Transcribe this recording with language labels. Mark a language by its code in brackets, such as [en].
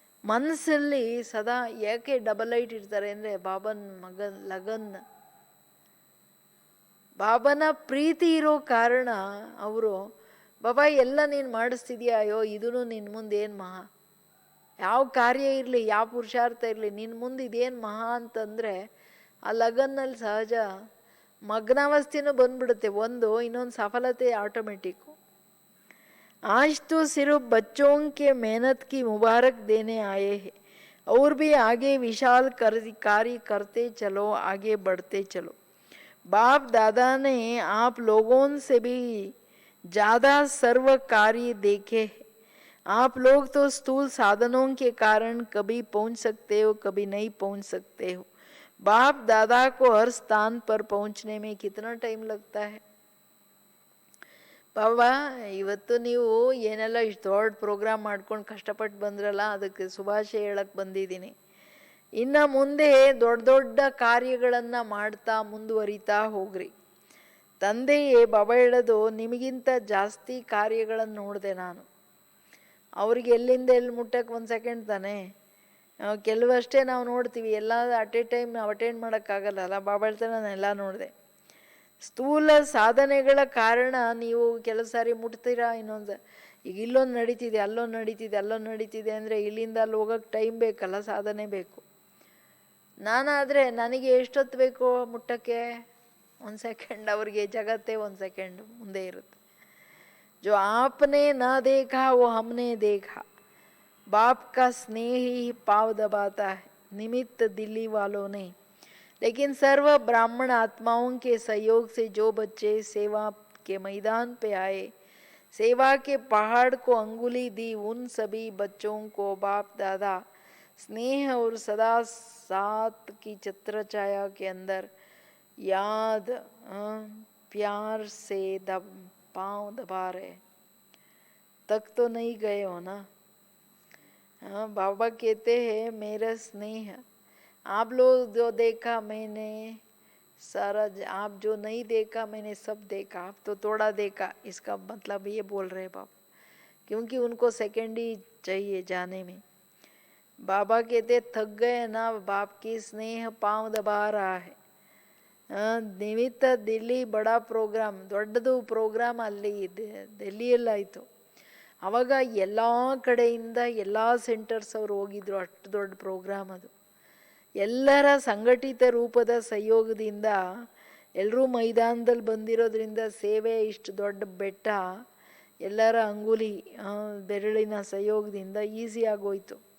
[kn] ಮನಸ್ಸಲ್ಲಿ ಸದಾ ಯಾಕೆ ಡಬಲ್ ಲೈಟ್ ಇರ್ತಾರೆ ಅಂದರೆ ಬಾಬನ ಲಗನ್, ಬಾಬನ ಪ್ರೀತಿ ಇರೋ ಕಾರಣ ಅವರು ಬಾಬಾ ಎಲ್ಲ ನೀನು ಮಾಡಿಸ್ತಿದ್ಯಾ, ಅಯ್ಯೋ ಇದೂ ನಿನ್ನ ಮುಂದೆ ಏನು ಮಹಾ, ಯಾವ ಕಾರ್ಯ ಇರಲಿ, ಯಾವ ಪುರುಷಾರ್ಥ ಇರಲಿ, ನಿನ್ನ ಮುಂದೆ ಇದೇನು ಮಹಾ ಅಂತಂದರೆ ಆ ಲಗನ್ನಲ್ಲಿ ಸಹಜ ಮಗ್ನಾವಸ್ಥೆನೂ ಬಂದ್ಬಿಡುತ್ತೆ. ಇನ್ನೊಂದು ಸಫಲತೆ ಆಟೋಮೆಟಿಕ್ಕು. [hi] आज तो सिर्फ बच्चों के मेहनत की मुबारक देने आए हैं, और भी आगे विशाल कार्य करते चलो, आगे बढ़ते चलो. बाप दादा ने आप लोगों से भी ज़्यादा सर्व कार्य देखे हैं. आप लोग तो स्थूल साधनों के कारण कभी पहुंच सकते हो, कभी नहीं पहुंच सकते हो. बाप दादा को हर स्थान पर पहुंचने में कितना टाइम लगता है? [kn] ಬಾಬಾ ಇವತ್ತು ನೀವು ಏನೆಲ್ಲ ಇಷ್ಟು ದೊಡ್ಡ ಪ್ರೋಗ್ರಾಮ್ ಮಾಡ್ಕೊಂಡು ಕಷ್ಟಪಟ್ಟು ಬಂದ್ರಲ್ಲ, ಅದಕ್ಕೆ ಶುಭಾಶಯ ಹೇಳಕ್ಕೆ ಬಂದಿದ್ದೀನಿ. ಇನ್ನು ಮುಂದೆ ದೊಡ್ಡ ದೊಡ್ಡ ಕಾರ್ಯಗಳನ್ನು ಮಾಡ್ತಾ ಮುಂದುವರಿತಾ ಹೋಗ್ರಿ. ತಂದೆಯೇ ಬಾಬಾ ಹೇಳೋದು, ನಿಮಗಿಂತ ಜಾಸ್ತಿ ಕಾರ್ಯಗಳನ್ನು ನೋಡಿದೆ ನಾನು. ಅವ್ರಿಗೆ ಎಲ್ಲಿಂದ ಎಲ್ಲಿ ಮುಟ್ಟಕ್ಕೆ ಒಂದು ಸೆಕೆಂಡ್ ತಾನೆ, ಕೆಲವಷ್ಟೇ ನಾವು ನೋಡ್ತೀವಿ, ಎಲ್ಲ [en] at a time [kn] ನಾವು ಅಟೆಂಡ್ ಮಾಡೋಕ್ಕಾಗಲ್ಲ. ಬಾಬಾ ಹೇಳ್ತಾರೆ, ನಾನು ಎಲ್ಲ ನೋಡಿದೆ. ಸ್ಥೂಲ ಸಾಧನೆಗಳ ಕಾರಣ ನೀವು ಕೆಲವು ಸಾರಿ ಮುಟ್ತೀರಾ, ಇನ್ನೊಂದು ಈಗ ಇಲ್ಲೊಂದು ನಡೀತಿದೆ, ಅಲ್ಲೊಂದು ನಡೀತಿದೆ ಅಂದರೆ ಇಲ್ಲಿಂದ ಅಲ್ಲಿ ಹೋಗೋಕ್ಕೆ ಟೈಮ್ ಬೇಕಲ್ಲ, ಸಾಧನೆ ಬೇಕು. ನಾನಾದರೆ ನನಗೆ ಎಷ್ಟೊತ್ತು ಬೇಕು ಮುಟ್ಟಕ್ಕೆ? ಒಂದು ಸೆಕೆಂಡ್. ಅವ್ರಿಗೆ ಜಗತ್ತೇ ಒಂದು ಸೆಕೆಂಡ್ ಮುಂದೆ ಇರುತ್ತೆ. [hi] ಜೋ ಆಪ್ನೆ ನ ದೇಖಾ ವೋ ಹಮ್ನೆ ದೇಖಾ, ಬಾಪ್ ಕಾ ಸ್ನೇಹ ಹಿ ಪಾವ್ ದಬಾತಾ ಹೈ, निमित्त दिल्ली वालों ने. लेकिन सर्व ब्राह्मण आत्माओं के सहयोग से जो बच्चे सेवा के मैदान पे आए, सेवा के पहाड़ को अंगुली दी, उन सभी बच्चों को बाप दादा स्नेह और सदा साथ की छत्र छाया के अंदर याद प्यार से पाँव दबा रहे. तक तो नहीं गए हो ना? बाबा कहते हैं, मेरा स्नेह आप लोग जो देखा मैंने सारा, आप जो नहीं देखा मैंने सब देखा, आप तो थोड़ा देखा. इसका मतलब ये बोल रहे बाबा, क्योंकि उनको सेकेंड ही चाहिए जाने में. बाबा कहते थक गए ना, बाप की स्नेह पाँव दबा रहा है. [kn] ನಿಮಿತ್ತ ದಿಲ್ಲಿ ಬಡಾ ಪ್ರೋಗ್ರಾಮ್, ದೊಡ್ಡದು ಪ್ರೋಗ್ರಾಮ್ ಅಲ್ಲಿ ಡೆಲ್ಲಿಯಲ್ಲಾಯಿತು. ಆವಾಗ ಎಲ್ಲ ಕಡೆಯಿಂದ ಎಲ್ಲ ಸೆಂಟರ್ಸ್ ಅವರು ಹೋಗಿದ್ರು. ಅಷ್ಟು ದೊಡ್ಡ ಪ್ರೋಗ್ರಾಮ್ ಅದು. ಎಲ್ಲರ ಸಂಘಟಿತ ರೂಪದ ಸಹಯೋಗದಿಂದ ಎಲ್ಲರೂ ಮೈದಾನದಲ್ಲಿ ಬಂದಿರೋದ್ರಿಂದ ಸೇವೆ ಇಷ್ಟು ದೊಡ್ಡ ಬೆಟ್ಟ ಎಲ್ಲರ ಅಂಗುಲಿ ಬೆರಳಿನ ಸಹಯೋಗದಿಂದ ಈಸಿ ಆಗೋಯ್ತು.